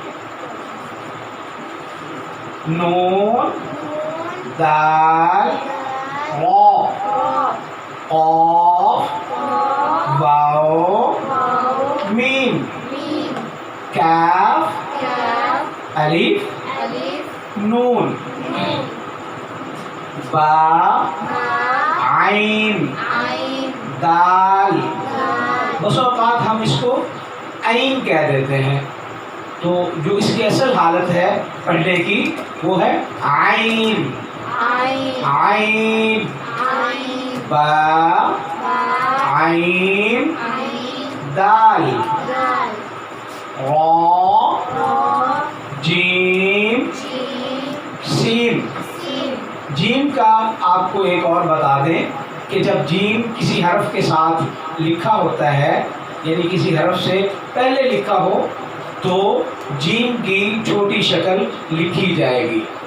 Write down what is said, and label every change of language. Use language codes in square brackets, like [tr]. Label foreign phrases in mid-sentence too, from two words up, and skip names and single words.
[ur] نون دال را قاف واو میم کاف الف نون با عین دال. بس اوقات ہم اس کو عین کہہ دیتے ہیں، تو جو اس کی اصل حالت ہے پڑھنے کی وہ ہے عین. عین با عین دال را جیم سین. جیم کا آپ کو ایک اور بتا دیں کہ جب جیم کسی حرف کے ساتھ لکھا ہوتا ہے، یعنی کسی حرف سے پہلے لکھا ہو، تو جیم کی چھوٹی شکل لکھی جائے گی.